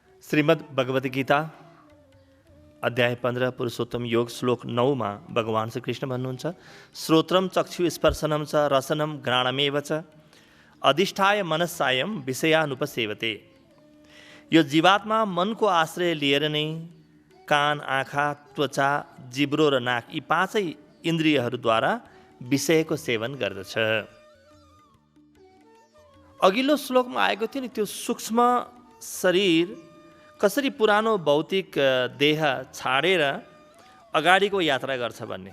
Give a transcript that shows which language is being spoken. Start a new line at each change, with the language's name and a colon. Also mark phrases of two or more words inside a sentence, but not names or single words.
Nepali: श्रीमद् भगवद गीता अध्याय 15 पुरुषोत्तम योग श्लोक 9 में भगवान श्री कृष्ण भन्नुहुन्छ
Sanskrit: श्रोत्रम चक्षु स्पर्शनम च रसनम घ्राणमेव च अधिष्ठाय मनस्सायम विषयानुपसेवते।
Nepali: यो जीवात्मा मनको आश्रय लिएर नै कान, आँखा, त्वचा, जिब्रो र नाक यी पाँचै इन्द्रियहरूद्वारा विषयको सेवन गर्दछ। अघिल्लो श्लोकमा आएको थियो नि, त्यो सूक्ष्म शरीर कसरी पुरानो भौतिक देह छाडेर अगाडिको यात्रा गर्छ भन्ने।